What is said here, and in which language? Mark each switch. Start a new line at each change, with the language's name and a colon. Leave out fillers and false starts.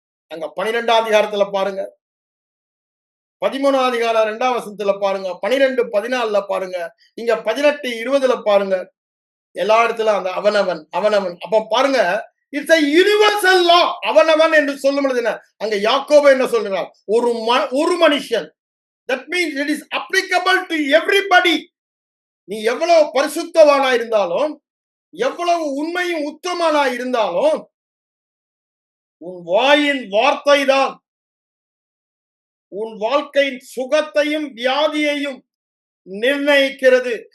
Tamil: அங்க 12ஆம் அதிகாரத்துல பாருங்க, 13ஆம் அதிகாரம் 2ஆம் வசனத்துல பாருங்க, 12, 14 பாருங்க, இங்க 18, 20 பாருங்க. எல்லா இடத்துல அந்த அவனவன் அவனவன். அப்ப பாருங்க,
English: It's a universal law.
Tamil: அவனவன் என்று சொல்லும் பொழுது என்ன, அங்க யாக்கோபு என்ன சொல்றார், ஒரு மனுஷன்.
English: that means it is applicable to everybody.
Tamil: நீ எவ்வளவு பரிசுத்தவானா இருந்தாலும், எவ்வளவு உண்மையும் உத்தமனா இருந்தாலும், உன் வாயின் வார்த்தை தான் உன் வாழ்க்கையின் சுகத்தையும் வியாதியையும் நிர்ணயிக்கிறது.